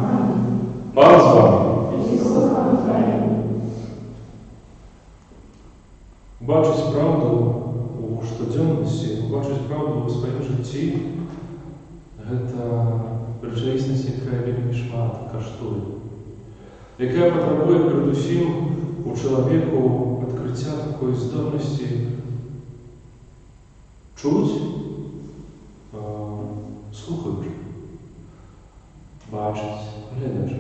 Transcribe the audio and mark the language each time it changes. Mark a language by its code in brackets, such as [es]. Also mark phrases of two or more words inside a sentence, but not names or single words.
[be] Пан з вами. Бачить правду у штодзённасці, бачить правду у сваім жыцці, гэта рэчаіснасць, якая вельмі шмат каштуе, якая патрабуе перадусім у чалавеку адкрыцця такой здольнасці чуць, слухаючи, бачыць, глядзячы.